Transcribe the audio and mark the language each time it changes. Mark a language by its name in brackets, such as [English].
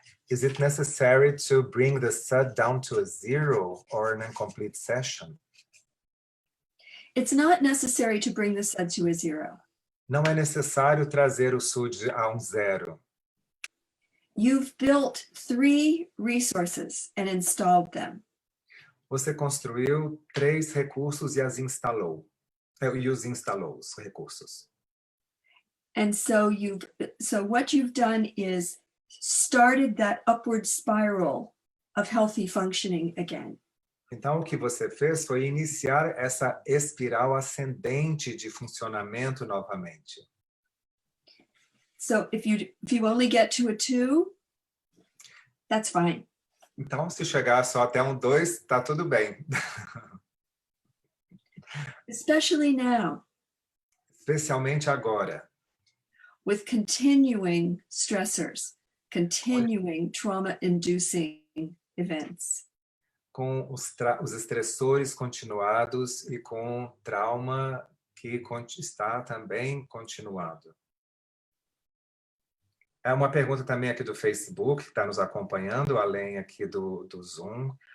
[English] Is it necessary to bring the SUD down to a 0 or an incomplete session? It's not necessary to bring the SUD to a 0. [Portuguese] Não é necessário trazer o SUD a um 0. [English] You've built 3 resources and installed them. [Portuguese] Você construiu 3 recursos e os instalou, os recursos. [English] And so what you've done is started that upward spiral of healthy functioning again. [Portuguese] Então, o que você fez foi iniciar essa espiral ascendente de funcionamento novamente. [English] So if you only get to a 2, that's fine. [Portuguese] Então, se chegar só até um 2, tá tudo bem. [English] Especially now, [Portuguese] Especialmente agora, [English] with continuing stressors, continuing trauma-inducing events. [Portuguese] com os estressores continuados e com trauma que está também continuado. É uma pergunta também aqui do Facebook, que está nos acompanhando, além aqui do Zoom.